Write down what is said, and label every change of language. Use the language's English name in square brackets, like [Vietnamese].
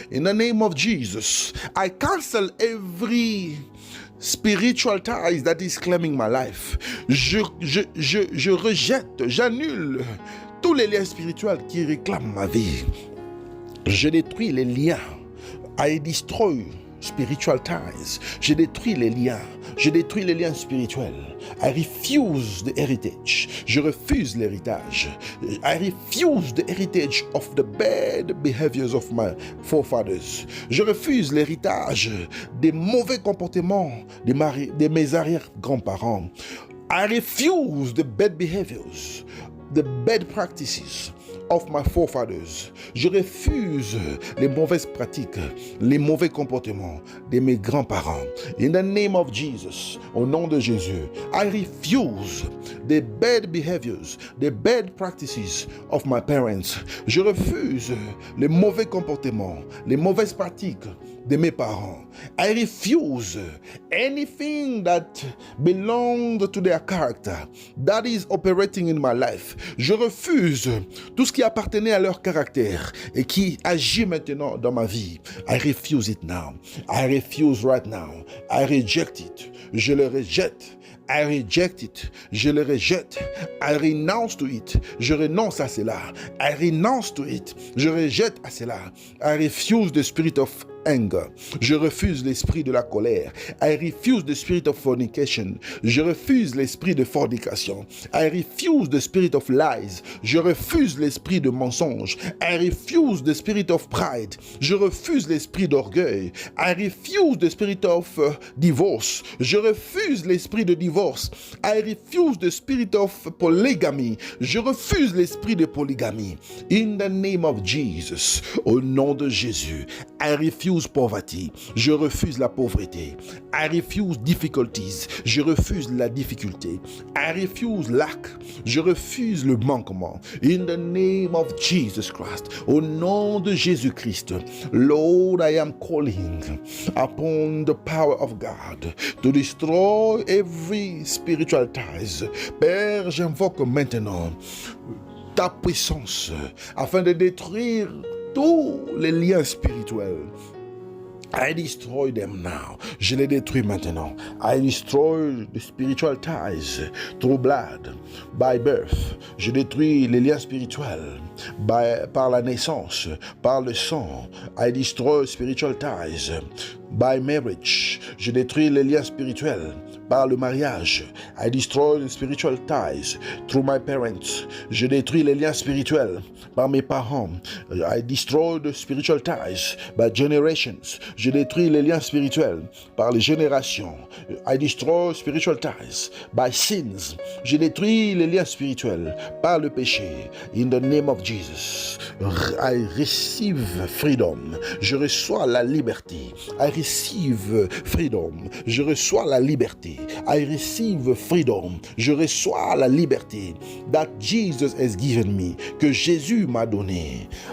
[English] In the name of Jesus, I cancel every spiritual ties that is claiming my life. [French] Je rejette, j'annule tous les liens spirituels qui réclament ma vie. Je détruis les liens. [English] I destroy spiritual ties. [French] Je détruis les liens. Je détruis les liens spirituels. [English] I refuse the heritage. [French] Je refuse l'héritage. [English] I refuse the heritage of the bad behaviors of my forefathers. [French] Je refuse l'héritage des mauvais comportements de mes arrière-grands-parents. [English] I refuse the bad behaviors, the bad practices of my forefathers. [French] Je refuse les mauvaises pratiques, les mauvais comportements de mes grands-parents. [English] In the name of Jesus, [French] au nom de Jésus, [English] I refuse the bad behaviors, the bad practices of my parents. [French] Je refuse les mauvais comportements, les mauvaises pratiques de mes parents. [English] I refuse anything that belongs to their character, that is operating in my life. [French] Je refuse tout ce qui appartenait à leur caractère et qui agit maintenant dans ma vie. [English] I refuse it now. I refuse right now. I reject it. [French] Je le rejette. [English] I reject it. [French] Je le rejette. [English] I renounce to it. [French] Je renonce à cela. [English] I renounce to it. [French] Je rejette à cela. [English] I refuse the spirit of anger. [French] Je refuse l'esprit de la colère. [English] I refuse the spirit of fornication. [French] Je refuse l'esprit de fornication. [English] I refuse the spirit of lies. [French] Je refuse l'esprit de mensonge. [English] I refuse the spirit of pride. [French] Je refuse l'esprit d'orgueil. [English] I refuse the spirit of divorce. [French] Je refuse l'esprit de divorce. [English] I refuse the spirit of polygamy. [French] Je refuse l'esprit de polygamie. [English] In the name of Jesus, [French] au nom de Jésus, [English] I refuse poverty. [French] Je refuse la pauvreté. [English] I refuse difficulties. [French] Je refuse la difficulté. [English] I refuse lack. [French] Je refuse le manquement. [English] In the name of Jesus Christ, [French] au nom de Jésus-Christ, [English] Lord, I am calling upon the power of God to destroy every spiritual ties. [French] Père, j'invoque maintenant ta puissance afin de détruire tous les liens spirituels. [English] I destroy them now. [French] Je les détruis maintenant. [English] I destroy the spiritual ties through blood, by birth. [French] Je détruis les liens spirituels par la naissance, par le sang. [English] I destroy spiritual ties by marriage. [French] Je détruis les liens spirituels par le mariage. [English] I destroy the spiritual ties through my parents. [French] Je détruis les liens spirituels par mes parents. [English] I destroy the spiritual ties by generations. [French] Je détruis les liens spirituels par les générations. [English] I destroy spiritual ties by sins. [French] Je détruis les liens spirituels par le péché. [English] In the name of Jesus, I receive freedom. [French] Je reçois la liberté. [English] I receive freedom. [French] Je reçois la liberté. [English] I receive freedom. [French] Je reçois la liberté [English] that Jesus has given me, [French] que Jésus m'a donné.